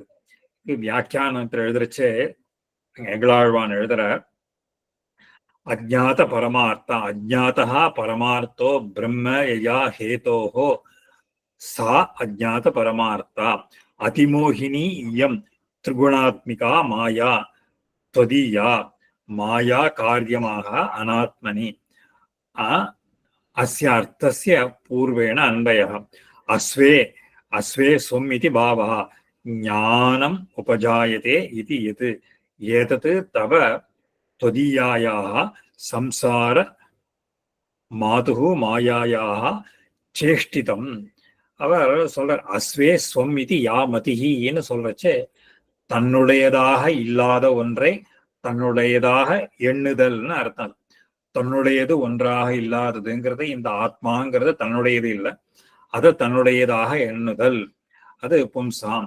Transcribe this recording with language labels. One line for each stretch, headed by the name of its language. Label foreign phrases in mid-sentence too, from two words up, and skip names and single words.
Tamil: வியாக்கியானத்தில் எழுதுறச்சே எங்களாழ்வான் எழுதுற,
Sanskrit: अज्ञात परमार्था अज्ञाता परमार्थो ब्रह्म यया हेतोहो सा अज्ञात परमार्था अतिमोहिनी इयम् त्रिगुणात्मिका माया त्वदीया माया कार्यமாக अनात्मनि अस्य अर्थस्य पूर्वेण अन्वयः अस्वे अस्वे स्वम् इति भावः ज्ञानम् उपजायते इति यत् एतत् तव त्वदीयायाः संसार मातुः मायायाः சேஷ்டிதம்.
Tamil: அவர் சொல்றார்,
Sanskrit: अस्वे स्वम्
Tamil: இது யா மதிஹின்னு சொல்றச்சே, தன்னுடையதாக இல்லாத ஒன்றை தன்னுடையதாக எண்ணுதல்னு அர்த்தம். தன்னுடையது ஒன்றாக இல்லாததுங்கிறது இந்த ஆத்மாங்கிறது தன்னுடையது இல்லை, அதை தன்னுடையதாக எண்ணுதல், அது பும்சாம்.